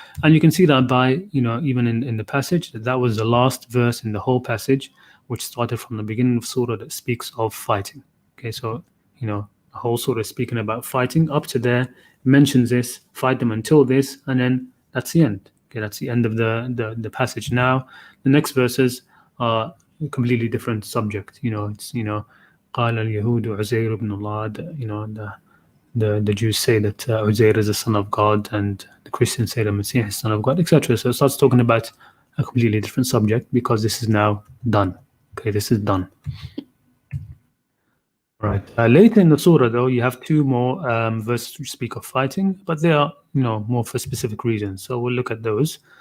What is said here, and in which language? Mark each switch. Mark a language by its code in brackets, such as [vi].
[en] And you can see that by, even in the passage, that was the last verse in the whole passage, which started from the beginning of surah, that speaks of fighting. Okay, so, the whole surah is speaking about fighting. Up to there, mentions this, fight them until this, and then that's the end. Okay, that's the end of the passage. Now, the next verses are a completely different subject. It's [ar] قال اليهود عزير ابن الله. [en] The Jews say that Uzair is the son of God, and the Christians say that Messiah is the son of God, etc. So it starts talking about a completely different subject, because this is now done. Okay, this is done. All Right. Later in the surah, though, you have two more verses which speak of fighting, but they are, more for specific reasons. So we'll look at those.